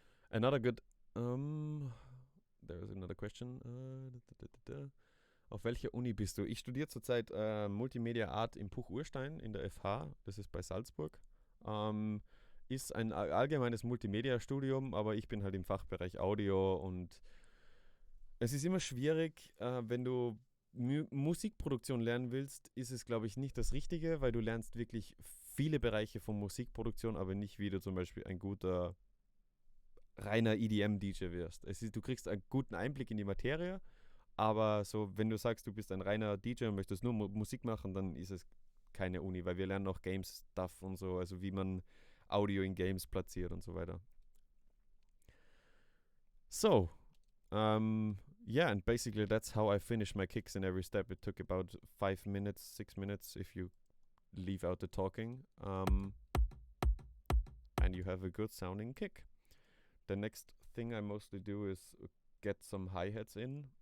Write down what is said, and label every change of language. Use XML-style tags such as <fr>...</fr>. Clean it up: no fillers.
<en>Another good. There's another question.</en> <de>Auf welcher Uni bist du? Ich studiere zurzeit Multimedia Art im Puch-Urstein in der FH. Das ist bei Salzburg. Ist ein allgemeines Multimedia-Studium, aber ich bin halt im Fachbereich Audio und es ist immer schwierig, wenn du Musikproduktion lernen willst, ist es, glaube ich, nicht das Richtige, weil du lernst wirklich viele Bereiche von Musikproduktion, aber nicht, wie du zum Beispiel ein guter reiner EDM-DJ wirst. Du kriegst einen guten Einblick in die Materie, aber so, wenn du sagst, du bist ein reiner DJ und möchtest nur Musik machen, dann ist es keine Uni, weil wir lernen auch Games-Stuff und so, also wie man Audio in Games platziert und so weiter.</de> <en>So, yeah, and basically that's how I finish my kicks in every step. It took about 5 minutes, 6 minutes if you leave out the talking, and you have a good sounding kick. The next thing I mostly do is get some hi-hats in.</en>